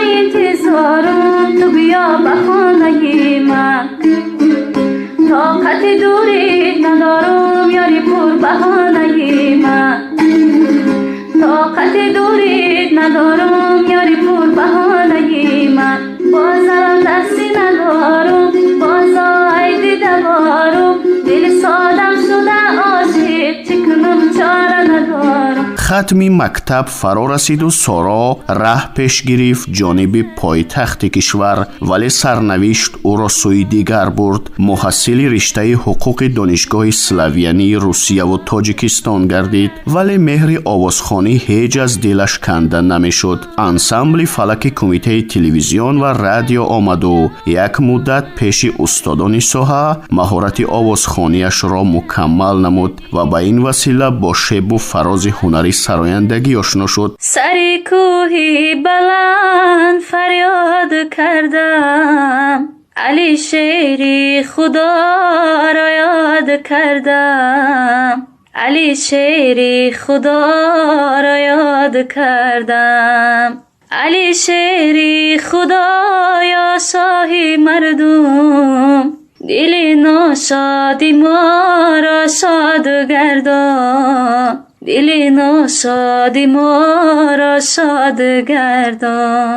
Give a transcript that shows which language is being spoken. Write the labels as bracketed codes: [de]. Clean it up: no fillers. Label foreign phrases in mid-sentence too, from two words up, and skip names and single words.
[fa] انتظارم تو بیا به خانه من، طاقت دوری ندارم یاری پر بهانه من، طاقت دوری ندارم یاری پر بهانه من، بازم دستی ندارم بازا عیدی دوارم، دل سادم شده عاشق چکنم چاره ندارم. [tg] хатми мактаб фаро расиду соро раҳ пеш гирифт ҷониби пойтахти кишвар, вале сарнавишт ӯро сӯи дигар бурд. муҳассили риштаи ҳуқуқи донишгоҳи славянии русияву тоҷикистон гардид, вале меҳри овозхонӣ ҳеҷ аз дилаш канда намешуд. ансамбли фалаки кумитаи телевизион ва радио омаду як муддат пеши устодони соҳа маҳорати овозхониашро мукаммал намуд ва ба ин васила бо шебу фарози ҳунари сарояндагӣ ошно шуд. [fa] سری کوهی بلند فریاد کردم، علی شیری خدا را یاد کردم، علی شیری خدا را یاد کردم، علی شیری خدا یا شاهی مردم، دل ناشادی ما را شاد گردان، دل ناشادی ما را شاد گردان.